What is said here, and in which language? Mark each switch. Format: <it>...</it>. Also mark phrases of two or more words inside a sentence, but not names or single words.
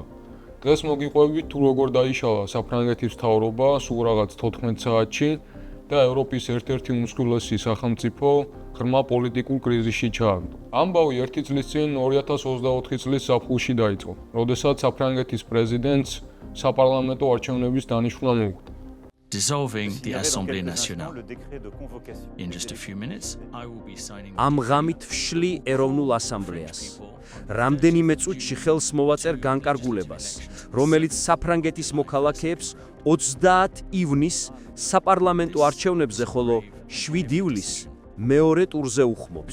<ka>დღეს მოგიყვებით თუ როგორ დაიშალა საფრანგეთის მთავრობა სულ რაღაც 14 საათში და ევროპის ერთ-ერთი უმსხვილესი სახელმწიფო ღრმა პოლიტიკურ კრიზისში ჩააგდო. ამბავი 1 წლის წინ 2024 წლის ზაფხულში დაიწყო, როდესაც საფრანგეთის პრეზიდენტს საპარლამენტო არჩევნების დანიშვნა მოუხდა.</ka> <en>Dissolving the Assemblée Nationale. In just a few minutes, I will be signing.</en> <ka>ამ ღამით ვშლი ეროვნულ ასამბლეას. რამდენიმე წუთში ხელს მოვაწერ განკარგულებას, რომელიც საფრანგეთის მოქალაქეებს 30 ივნისს საპარლამენტო არჩევნებზე, ხოლო 7 ივლისს მეორე ტურზე უხმობს.</ka>